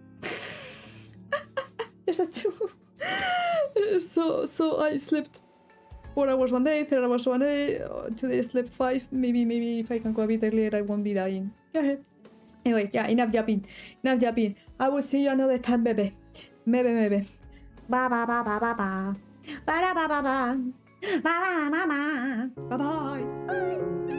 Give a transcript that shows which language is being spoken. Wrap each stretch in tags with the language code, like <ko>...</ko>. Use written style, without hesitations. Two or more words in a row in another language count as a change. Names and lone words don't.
<en>Just at 2. So I slept 4 hours one day, 3 hours one day. Today I slept 5. Maybe if I can go a bit earlier, I won't be dying. Yeah. Anyway, yeah, enough yapping. I will see you another time, baby. Maybe. Ba ba ba ba ba ba. Ba ba ba ba ba. Ba ba ba ba. Bye bye.</en>